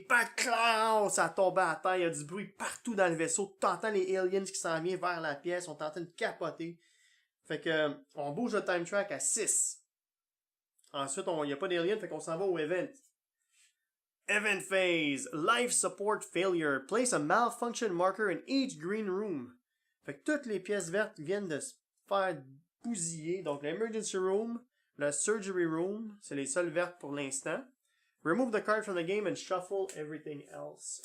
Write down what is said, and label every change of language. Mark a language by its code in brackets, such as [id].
[fr] Paclan! Ça tombait à terre, il y a du bruit partout dans le vaisseau. T'entends les aliens qui s'en viennent vers la pièce, on t'entend capoter. Fait que, on bouge le time track à 6. Ensuite, il n'y a pas d'aliens, fait qu'on s'en va au event. Event phase. Life support failure. [en] Place a malfunction marker in each green room. [fr] Fait que toutes les pièces vertes viennent de se faire bousiller. Donc l'emergency room, le surgery room, c'est les seules vertes pour l'instant. [en] Remove the card from the game and shuffle everything else.